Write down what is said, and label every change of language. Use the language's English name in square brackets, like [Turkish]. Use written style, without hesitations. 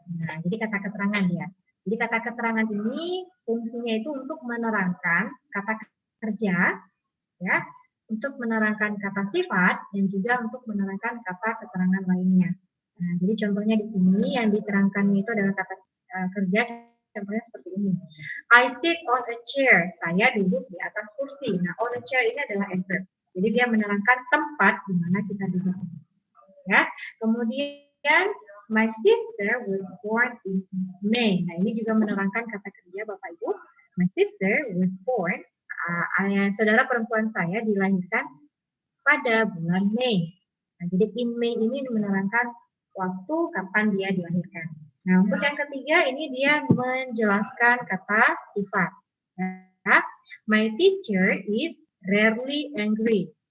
[Indonesian] Nah, jadi kata keterangan dia. Jadi kata keterangan ini fungsinya itu untuk menerangkan kata kerja, ya, untuk menerangkan kata sifat dan juga untuk menerangkan kata keterangan lainnya. Nah, jadi contohnya di sini yang diterangkan itu adalah kata kerja. Contohnya seperti ini. [English] I sit on a chair. [Indonesian] Saya duduk di atas kursi. Nah, [English] on a chair [Indonesian] ini adalah adverb. Jadi dia menerangkan tempat di mana kita duduk. Ya. Kemudian [English] my sister was born in May. [Indonesian] Nah, ini juga menerangkan kata kerja Bapak Ibu. [English] My sister was born. [Indonesian] Saudara perempuan saya dilahirkan pada bulan Mei. Nah, jadi [English] in May [Indonesian] ini menerangkan waktu kapan dia dilahirkan. Nah, untuk yang ketiga ini dia menjelaskan kata sifat. Ya. [English] My teacher is rarely angry.